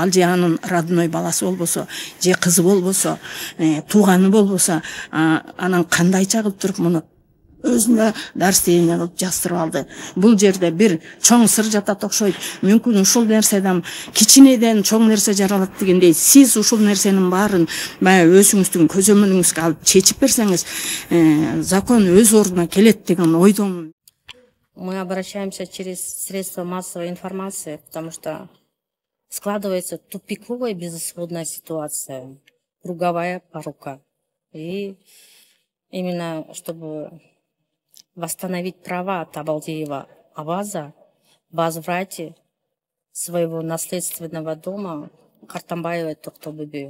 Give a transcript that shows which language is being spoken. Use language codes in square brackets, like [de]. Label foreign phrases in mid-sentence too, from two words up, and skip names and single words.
[ky] Ал же анын родной баласы болбосо, же кызы болбосо, тууганы болбосо, анан кандайча кылып туруп муну өзүнө дарствение кылып жаздырып алды. Бул жерде бир чоң сыр жатат окшойт. Мүмкүн ушул нерседен кичинеден чоң нерсе жаралат дегендей, сиз ушул нерсенин баарын өзүңүздүн көзөмөлүңүзгө алып чечип берсеңиз, закон өз ордуна келет деген ойдомун. [ru] Мы обращаемся через средства массовой информации, потому что складывается тупиковая безысходная ситуация, круговая порука. И именно чтобы восстановить права Табалдиева Абаза в возврате своего наследственного дома Картамбаевой Токтобүбү.